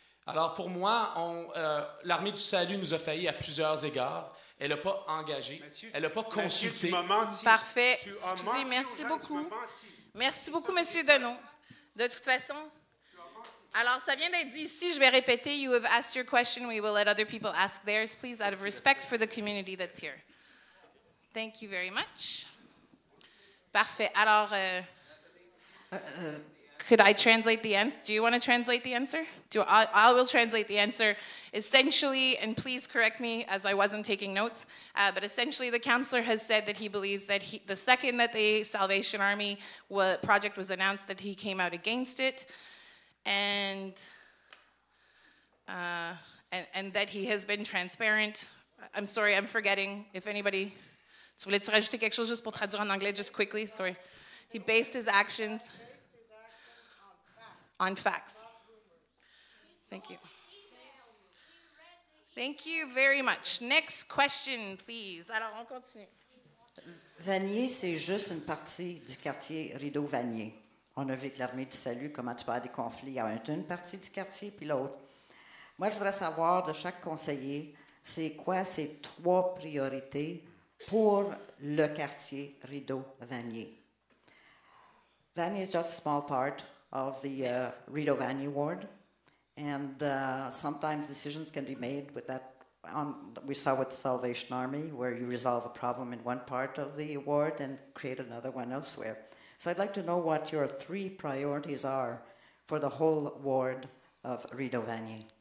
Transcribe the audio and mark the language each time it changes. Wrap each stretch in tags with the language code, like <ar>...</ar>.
<fr>Alors, pour moi, l'Armée du Salut nous a failli à plusieurs égards. Elle n'a pas engagé. Mathieu, elle n'a pas consulté. Tu m'as menti. Parfait. Excusez, merci beaucoup. Merci beaucoup, M. Deneau. De toute façon, alors ça vient d'être dit ici, je vais répéter.</fr> <en>You have asked your question. We will let other people ask theirs, please, out of respect for the community that's here. Thank you very much. Parfait. Alors, could I translate the answer? Do you want to translate the answer? I will translate the answer. Essentially, and please correct me as I wasn't taking notes, but essentially the councillor has said that he believes that the second that the Salvation Army project was announced, that he came out against it, and that he has been transparent. I'm sorry, I'm forgetting. If anybody...</en> <fr>Tu voulais-tu rajouter quelque chose juste pour traduire en anglais,</fr> <en>just quickly? Sorry. He based his actions on facts. Thank you. Thank you very much. Next question, please.</en> <fr>Alors, on continue. Vanier, c'est juste une partie du quartier Rideau-Vanier. On a vu avec l'Armée du Salut comment tu peux avoir des conflits entre une partie du quartier puis l'autre. Moi, je voudrais savoir de chaque conseiller, c'est quoi ces 3 priorités pour le quartier Rideau-Vanier.</fr> <en>Vanier is just a small part of the Rideau-Vanier ward, and sometimes decisions can be made with that. We saw with the Salvation Army, where you resolve a problem in one part of the ward and create another one elsewhere. So I'd like to know what your 3 priorities are for the whole ward of Rideau-Vanier.</en>